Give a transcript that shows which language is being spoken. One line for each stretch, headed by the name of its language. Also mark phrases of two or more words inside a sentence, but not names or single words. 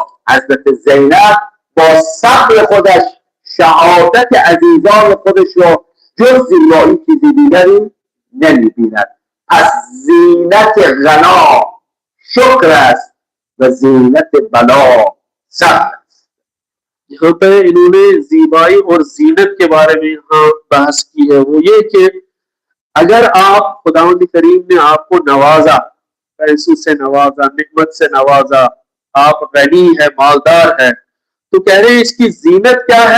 Persian: حضرت زینب با صبر خودش شهادت عزیزان خودش را جز زیبایی چیزی دیگری نمیبیند. پس زینت غنا شکر است و زینت بلا صبر است.
Urdu: یہاں پہ انہوں نے زیبائی اور زینت کے بارے میں یہاں بحث کی ہے، وہ یہ کہ اگر آپ خداوند کریم نے آپ کو نوازا، پیسوں سے نوازا، نعمت سے نوازا، آپ غنی ہے، مالدار ہے، تو کہہ رہے ہیں اس کی زینت کیا ہے?